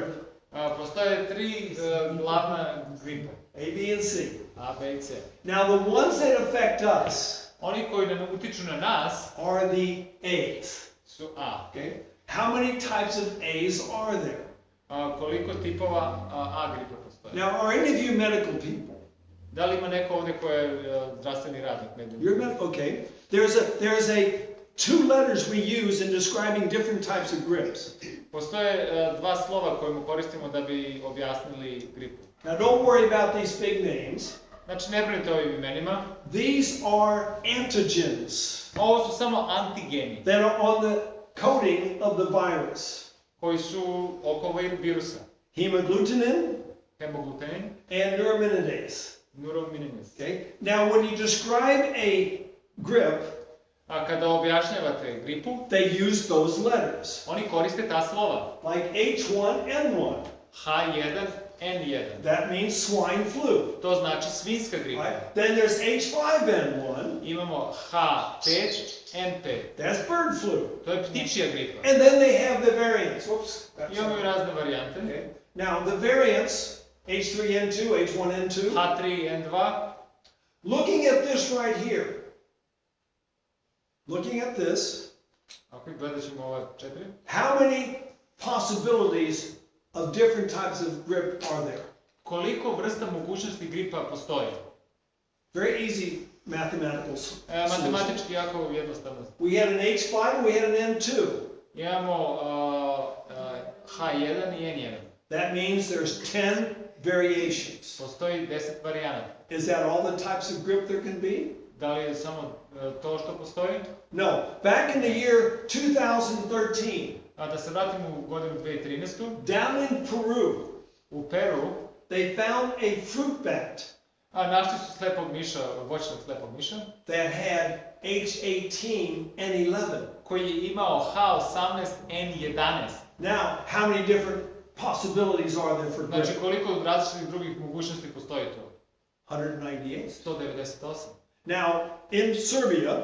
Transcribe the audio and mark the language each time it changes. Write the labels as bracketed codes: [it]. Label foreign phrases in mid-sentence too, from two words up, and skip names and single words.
[bs] Postoje 3 glavna gripa, [en] A, B, and C. [bs] A, B i C. [en] Now the ones that affect us [bs] Oni koji nam utiču na nas [en] are the A's. [bs] su A. [en] Okay? How many types of A's are there? [bs] Koliko tipova A gripe postoje? [en] Now, are any of you medical people? [bs] Da li ima neko ovdje ko je zdravstveni radnik? [en] Okay. There's a 2 letters we use in describing different types of grips. [bs] Postoje 2 slova koje mu koristimo da bi objasnili gripu. [en] Now, don't worry about these big names. [bs] Znači, ne brinite o ovim imenima. [en] These are antigens [bs] Ovo su samo antigeni [en] that are on the coating of the virus. [bs] koji su oko virusa. [en] Hemagglutinin [bs] Hemoglutenin, [en] and neuraminidase. [bs] neuraminidase. [en] Okay. Now, when you describe a grip, [bs] A kada objašnjavate gripu, [en] they use those letters, [bs] oni koriste ta slova. [en] like H1N1. [bs] H1N1. [en] That means swine flu. [bs] To znači svinjska gripa. [en] Right? Then there's H5N1. [bs] Imamo H5N5. [en] That's bird flu. To je ptičja gripa. And then they have the variants. Whoops. [bs] Imamo i razne varijante. [en] Okay. Now the variants, H3N2, H1N2. [bs] H3N2. [en] Looking at this right here. Looking at this. [bs] Ako gledat ćemo ova 4. [en] How many possibilities of different types of grip are there? [bs] Koliko vrsta mogućnosti gripa postoji? [en] Very easy mathematical solution. [bs] Matematički jako jednostavno. [en] We had an H5 and we had an N2. [bs] Imamo H1 i N1. [en] That means there's 10 variations. [bs] Postoji 10 varijanata. [en] Is that all the types of grip there can be? [bs] Da li je samo to što postoji? [en] No. Back in the year 2013, [bs] A da se vratimo u godinu 2013. [en] down in Peru, [bs] U Peru [en] they found a fruit bat [bs] našli su slepog miša, voćnog slepog miša, [en] that had H18 and 11. [bs] koji je imao H18 N11. [en] Now, how many different possibilities are there for grip? [bs] Znači koliko različitih drugih mogućnosti postoji to? [en] 198. [bs] 198. [en] Now, in Serbia,